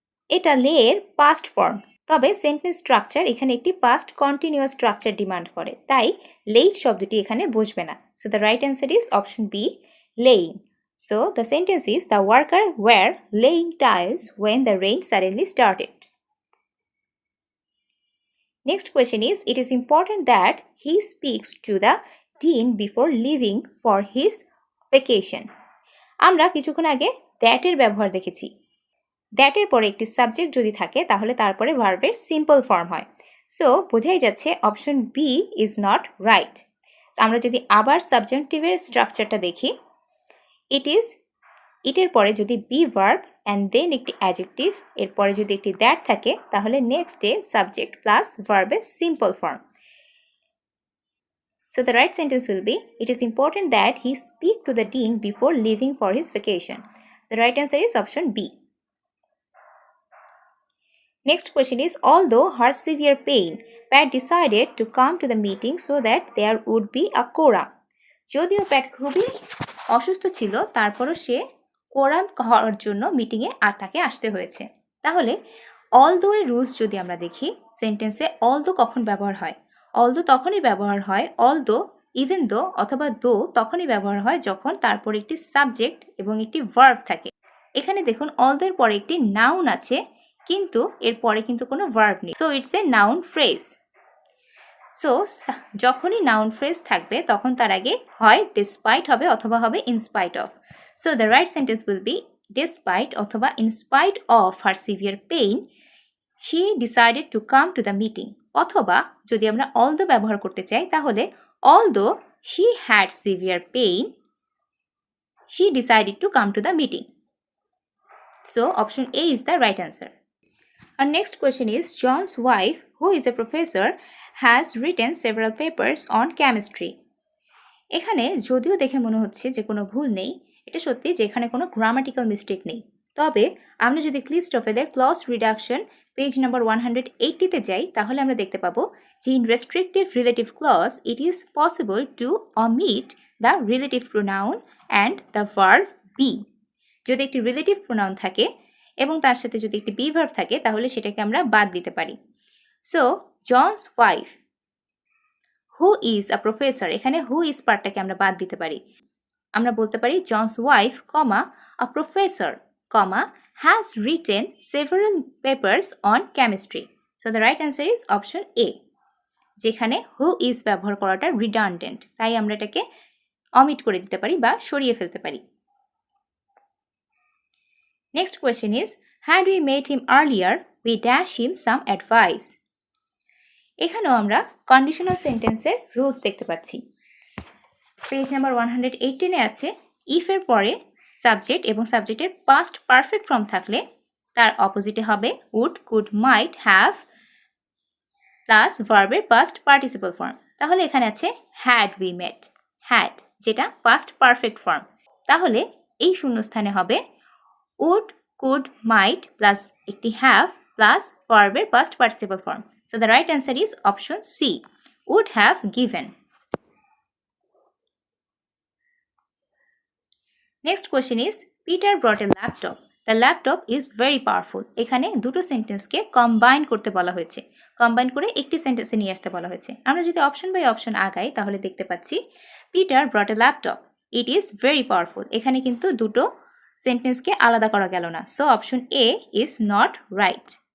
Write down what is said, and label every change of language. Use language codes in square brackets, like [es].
[bn] এটা লেয়ের past form, তবে sentence structure এখানে একটি পাস্ট কন্টিনিউয়াস স্ট্রাকচার ডিমান্ড করে, তাই লেট শব্দটি এখানে বসবে না। [en] So the right answer is option B, laying. So the sentence is the worker were laying tiles when the rain suddenly started. Next question is, it is important that he speaks to the dean before leaving for his vacation. [bn] আমরা কিছুক্ষণ আগে that এর ব্যবহার দেখেছি। that এর পরে একটি subject যদি থাকে তাহলে তারপরে ভার্বের সিম্পল ফর্ম হয়। সো বোঝাই যাচ্ছে [en] Option B is not right. [bn] আমরা যদি আবার সাবজেক্টিভের স্ট্রাকচারটা দেখি, ইটের পরে যদি বি ভার্ব অ্যান্ড দেন একটি অ্যাডজেক্টিভ, এরপরে যদি একটি দ্যাট থাকে তাহলে নেক্সটে সাবজেক্ট প্লাস ভার্বের simple form. [en] So the right sentence will be, it is important that he speak to the dean before leaving for his vacation. The right answer is option B. Next question is, although her severe pain, Pat decided to come to the meeting so that there would be a quorum. [bn] যদিও প্যাট খুবই অসুস্থ ছিল, তারপরও সে quorum হওয়ার জন্য মিটিংয়ে আর তাকে আসতে হয়েছে। তাহলে অলদো এর রুলস যদি আমরা দেখি, সেন্টেন্সে অলদো কখন ব্যবহার হয়? অলদো তখনই ব্যবহার হয়, অলদো, ইভেন দো অথবা দো তখনই ব্যবহার হয় যখন তারপর একটি সাবজেক্ট এবং একটি ভার্ব থাকে। এখানে দেখুন অলদো এর পরে একটি নাউন আছে, কিন্তু এর পরে কিন্তু কোনো ভার্ব নেই। [en] So it's a noun phrase. [bn] So যখনই নাউন ফ্রেজ থাকবে তখন তার আগে হয় ডিসপাইট হবে অথবা হবে in spite of. [en] So the right sentence will be, despite অথবা in spite of her severe pain she decided to come to the meeting. [bn] অথবা যদি আমরা অলদো ব্যবহার করতে চাই তাহলে [en] Although she had severe pain she decided to come to the meeting. So option A is the right answer. Our next question is, John's wife, who is a professor, has written several papers on chemistry. [bn] এখানে যদিও দেখে মনে হচ্ছে যে কোনো ভুল নেই, এটা সত্যি যে এখানে কোনো গ্রামাটিক্যাল মিস্টেক নেই। তবে আমরা যদি ক্লিস্টোফেলের ক্লজ রিডাকশন পেজ নাম্বার 180-তে যাই তাহলে আমরা দেখতে পাবো যে [en] In restrictive relative clause it is possible to omit the relative pronoun and the verb be. [bn] যদি একটি রিলেটিভ প্রোনাউন থাকে এবং তার সাথে যদি একটি বি ভার্ব থাকে তাহলে সেটাকে আমরা বাদ দিতে পারি। [en] so John's wife who is a professor, [bn] এখানে হু ইজ পার্টটাকে আমরা বাদ দিতে পারি। আমরা বলতে পারি [en] John's wife comma a professor comma has written several papers on chemistry. So the right answer is option A, [bn] যেখানে হু ইজ ব্যবহার করাটা রিডান্ডেন্ট, তাই আমরা এটাকে অমিট করে দিতে পারি বা সরিয়ে ফেলতে পারি। [en] Next question is, had we met him earlier, we dash him some advice. [bn] এখানেও আমরা কন্ডিশনাল সেন্টেন্সের রুলস দেখতে পাচ্ছি। পেজ নাম্বার 118-এ আছে, ইফ এর পরে সাবজেক্ট এবং সাবজেক্টের পাস্ট পারফেক্ট ফর্ম থাকলে তার অপোজিটে হবে would, could, mite, have plus ভার্বের পাস্ট পার্টিসিপল ফর্ম। তাহলে এখানে আছে হ্যাড উই মেট, হ্যাড যেটা পাস্ট পারফেক্ট ফর্ম। তাহলে এই শূন্যস্থানে হবে [en] would, could, might plus একটি have plus verb past participle form. So the right answer is option C, would have given. Next question is, Peter brought a laptop. The laptop is very powerful. [bn] এখানে দুটো সেন্টেন্সকে combine করতে বলা হয়েছে, combine করে একটি সেন্টেন্সে নিয়ে আসতে বলা হয়েছে। আমরা যদি অপশন বাই অপশন আগাই তাহলে দেখতে পাচ্ছি [en] Peter brought a laptop, it is very powerful। [bn] এখানে কিন্তু দুটো সেন্টেন্সকে আলাদা করা গেল না। [en] So option A is not right.